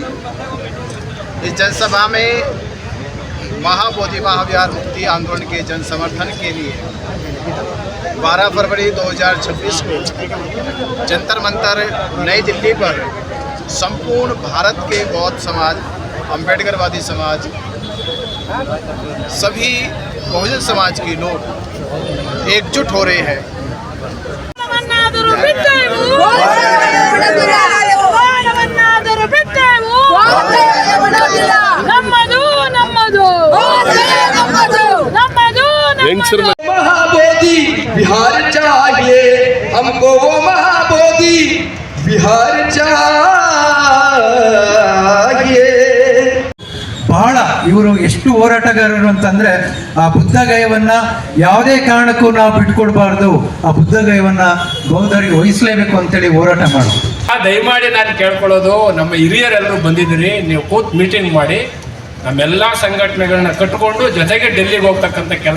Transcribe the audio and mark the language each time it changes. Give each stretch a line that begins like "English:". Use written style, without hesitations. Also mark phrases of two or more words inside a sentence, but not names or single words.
Hindi: इस जनसभा में महाबोधि महाविहार मुक्ति आंदोलन के जन समर्थन के लिए 12 फरवरी 2026 को जंतर मंतर नई दिल्ली पर संपूर्ण भारत के बौद्ध समाज, अम्बेडकरवादी समाज, सभी बहुजन समाज के लोग एकजुट हो रहे हैं।
Kannada: ನಮ್ಮನ್ನಾದರೂ ಬಿಟ್ಟೆವು ನಮ್ಮನ್ನಾದರೂ ಬಿಟ್ಟೆವು ನಮ್ಮದು ನಮ್ಮದು ನಮ್ಮದು
Hindi: महाबोधि बिहार चाहिए हमको, वो महाबोधि बिहार चाहिए।
Kannada: ಬಹಳ ಇವರು ಎಷ್ಟು ಹೋರಾಟಗಾರರು ಅಂತಂದ್ರೆ ಆ ಬುದ್ಧಗಯವನ್ನ ಯಾವುದೇ ಕಾರಣಕ್ಕೂ ನಾವು ಬಿಟ್ಕೊಡ್ಬಾರ್ದು, ಆ ಬುದ್ಧಗಯವನ್ನ ಬೌದ್ಧರಿಗೆ ವಹಿಸಲೇಬೇಕು ಅಂತೇಳಿ ಹೋರಾಟ ಮಾಡೋದು. ದಯಮಾಡಿ ನಾನು ಕೇಳ್ಕೊಳ್ಳೋದು, ನಮ್ಮ ಹಿರಿಯರೆಲ್ಲರೂ ಬಂದಿದ್ದೀರಿ, ನೀವು ಕೂತ್ ಮೀಟಿಂಗ್ ಮಾಡಿ ನಮ್ಮೆಲ್ಲ ಸಂಘಟನೆಗಳನ್ನ ಕಟ್ಟಿಕೊಂಡು ಜೊತೆಗೆ ಡೆಲ್ಲಿಗೆ ಹೋಗ್ತಕ್ಕಂಥ ಕೆಲಸ